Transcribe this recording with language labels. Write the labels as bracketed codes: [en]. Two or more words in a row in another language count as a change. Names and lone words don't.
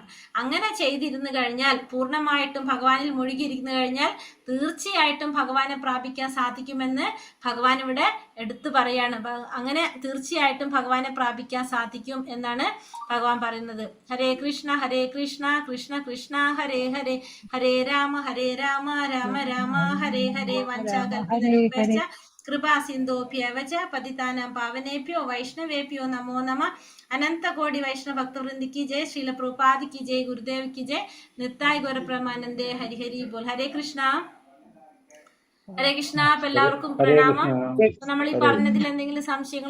[ml] അങ്ങനെ ചെയ്തിരുന്നു കഴിഞ്ഞാൽ, പൂർണ്ണമായിട്ടും ഭഗവാനിൽ മുഴുകിയിരിക്കുന്നു കഴിഞ്ഞാൽ തീർച്ചയായിട്ടും ഭഗവാനെ പ്രാപിക്കാൻ സാധിക്കുമെന്ന് ഭഗവാൻ ഇവിടെ എടുത്തു പറയാണ്. അങ്ങനെ തീർച്ചയായിട്ടും ഭഗവാനെ പ്രാപിക്കാൻ സാധിക്കും എന്നാണ് ഭഗവാൻ പറയുന്നത്. [sa] ഹരേ കൃഷ്ണ കൃഷ്ണ കൃഷ്ണ ഹരേ ഹരേ, ഹരേ രാമ രാമ രാമ ഹരേ ഹരേ. വഞ്ചാകൽപിതരൂപേശ്ച കൃപാ സിന്ധോഭ്യവച പതിതാനാം പാവനേഭ്യോ വൈഷ്ണവേഭ്യോ നമോ നമഃ. [hi] अनंत कोटि वैष्णव भक्त वृंद की जय, श्रील प्रभुपाद की जय, गुरुदेव की जय, नित्याय गौर ब्रह्मानंदे हरि हरि बोल. [sa] ഹരേ കൃഷ്ണ. [ml] അപ്പൊ എല്ലാവർക്കും പ്രണാമം. നമ്മൾ ഈ പറഞ്ഞതിൽ എന്തെങ്കിലും സംശയങ്ങൾ